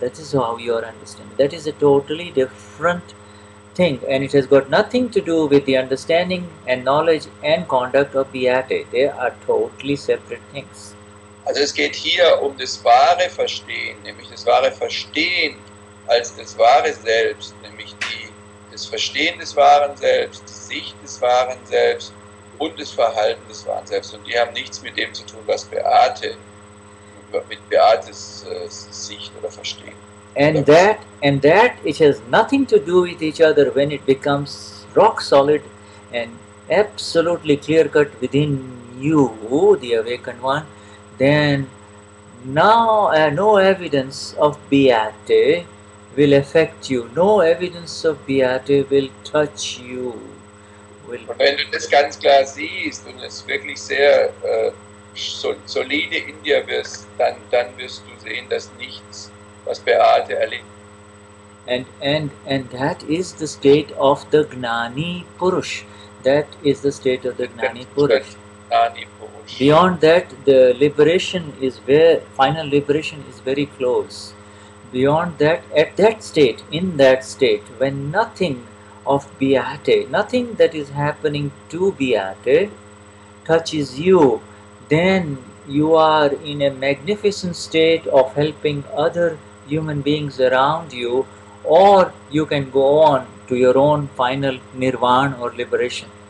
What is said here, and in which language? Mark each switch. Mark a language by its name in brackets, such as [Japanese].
[English] That is how you are understanding. That is a totally different thing, and it has got nothing to do with the understanding and knowledge and conduct of Beate. They are totally separate things. [German] Also es geht hier um das wahre Verstehen, nämlich das wahre Verstehen als das wahre Selbst, nämlich das Verstehen des wahren Selbst, die Sicht des wahren Selbst und das Verhalten des wahren Selbst. Und die haben nichts mit dem zu tun, was Beate, mit Beates Sicht oder Verstehen. [English] And that it has nothing to do with each other when it becomes rock solid and absolutely clear cut within you, the awakened one. Then now no evidence of Beate will affect you. No evidence of Beate will touch you. [German] Und wenn du das ganz klar siehst und es wirklich sehr solide in dir wirst, dann wirst du sehen, dass nichts, was Beate erlebt. [English] And that is the state of the Gnani Purush. That is the state of the Gnani Purush. Beyond that, the liberation is final liberation is very close. Beyond that, at that state, in that state, when nothing of Beate, nothing that is happening to Beate touches you, then you are in a magnificent state of helping other human beings around you, or you can go on to your own final nirvana or liberation.